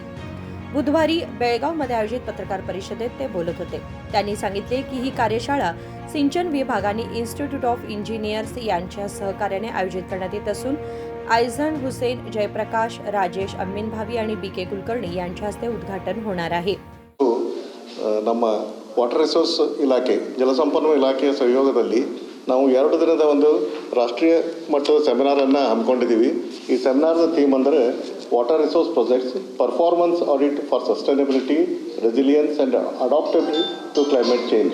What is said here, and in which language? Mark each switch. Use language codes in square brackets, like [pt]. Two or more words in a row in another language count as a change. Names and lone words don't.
[mr] बुधवारी बेळगावमध्ये आयोजित पत्रकार परिषदेत ते बोलत होते। त्यांनी सांगितले की ही कार्यशाळा सिंचन विभागाने इन्स्टिट्यूट ऑफ इंजिनियर्स यांच्या सहकार्याने आयोजित करण्यात येत असून आयझन हुसेन, जयप्रकाश, राजेश अम्मिनभावी आणि बी.के. कुलकर्णी यांच्या हस्ते उद्घाटन होणार आहे। [kn] ನಮ್ಮ [en] water resource [kn] ಇಲಾಖೆ ಜಲಸಂಪನ್ಮೂಲ ಇಲಾಖೆಯ ಸಹಯೋಗದಲ್ಲಿ ನಾವು 2 ದಿನದ ಒಂದು ರಾಷ್ಟ್ರೀಯ ಮಟ್ಟದ ಸೆಮಿನಾರ್ ಅನ್ನು ಹಮ್ಮಿಕೊಂಡಿದ್ದೀವಿ। ಈ ಸೆಮಿನಾರ್ದ ಥೀಮ್ ಅಂದರೆ [en] water resource projects performance audit for sustainability, resilience and adaptability to climate change.